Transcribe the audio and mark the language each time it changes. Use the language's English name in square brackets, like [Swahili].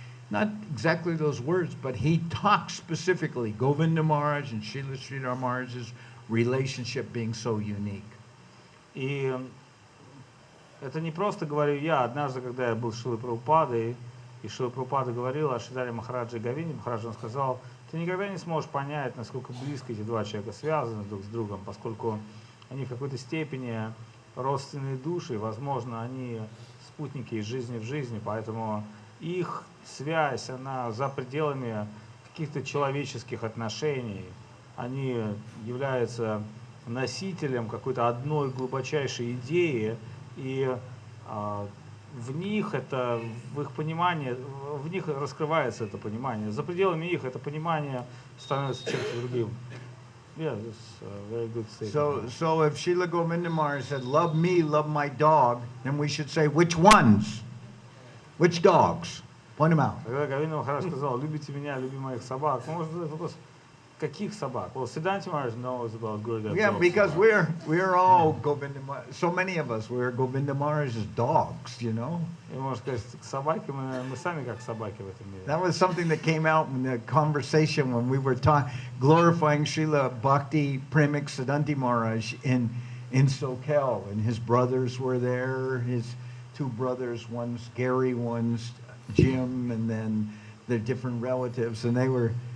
[English] Not exactly those words, but he talks specifically, Govinda Maharaj and Srila Sridhar Maharaj's relationship being so unique. [Russian] И это не просто говорю я. Однажды, когда я был с Шрилой Прабхупадой, и Шрила Прабхупада говорил о Шридаре Махараджа и Говинде Махараджа, он сказал, ты никогда не сможешь понять, насколько близко эти два человека связаны друг с другом, поскольку они в какой-то степени родственные души, возможно, они спутники из жизни в жизни, поэтому их связь, она за пределами каких-то человеческих отношений, они являются носителем какой-то одной глубочайшей идеи, и в них это, в их понимании, в них раскрывается это понимание. За пределами их это понимание становится чем-то другим. [English] Yeah, that's a very good statement. So if Srila Govindamara said, love me, love my dog, then we should say, which ones? Which dogs? Point them out. [Russian] Когда Говинда Махарадж сказал, любите меня, люби моих собак, ну, можно задать вопрос, каких собак? [English] Well, Siddhanta Maharaj knows about Gurudev. Yeah, because we're all Govindamara. So many of us, we're Govindamara's dogs, you know. [Russian] И можно сказать, собаки, мы сами как собаки в этом мире. [English] That was something that came out in the conversation when we were glorifying Srila Bhakti Premik Siddhanti Maharaj in Sokel, and his brothers were there, his two brothers, one's Gary, one's Jim, and then their different relatives, and they were